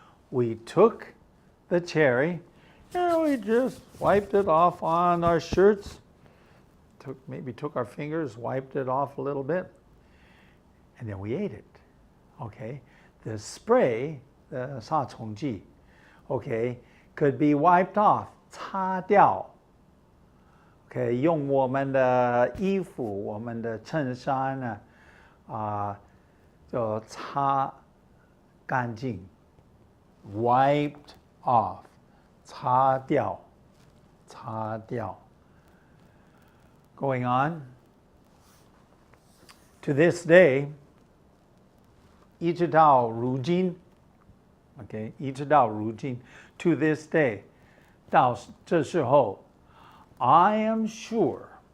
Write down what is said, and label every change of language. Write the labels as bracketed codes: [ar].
[en] We took the cherry and we just wiped it off on our shirts. Maybe took our fingers, wiped it off a little bit, and then we ate it. Okay, the spray, the 杀虫剂, okay, could be wiped off, 擦掉. [zh] Okay, 用我们的衣服，我们的衬衫呢，就擦干净 ， [en] wiped off， [zh] 擦掉，擦掉。 [en] Going on, to this day, [zh] 一直到如今 [en] ，okay, 一直到如今 ，to this day， [zh] 到这时候 [en] I am sure